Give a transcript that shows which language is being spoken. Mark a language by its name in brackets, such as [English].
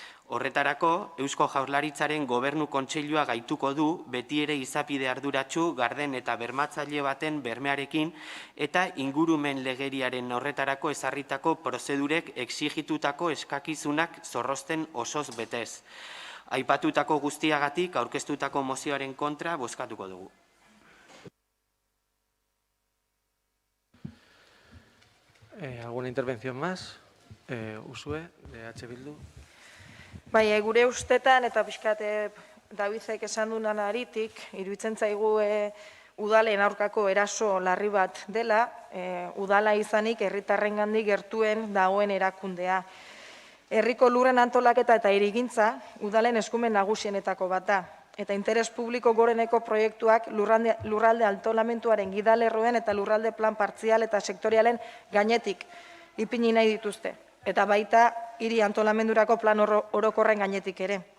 [Basque] Horretarako, Eusko Jaurlaritzaren Gobernu Kontseilua gaituko du beti ere izapide arduratsu, garden eta bermatzaile baten bermearekin eta ingurumen legeriaren horretarako ezarritako prozedurek exigitutako eskakizunak zorrozten osoz betez. Aipatutako guztiagatik aurkeztutako mozioaren kontra bozkatuko dugu. [Spanish] ¿Alguna intervención más? Usue, de H. Bildu. [Basque] Bai, gure ustetan, eta pixkat Davidek esan dunan aritik, iruditzen zaigu udalen aurkako eraso larri bat dela, udala izanik herritarrengandik gertuen dagoen erakundea. Herriko lurren antolaketa eta hirigintza udalen eskumen nagusienetako bat da, eta interes publiko goreneko proiektuak lurralde antolamentuaren gidalerroen eta lurralde plan partzial eta sektorialen gainetik ipini nahi dituzte, eta baita hiri antolamendurako plan orokorren gainetik ere.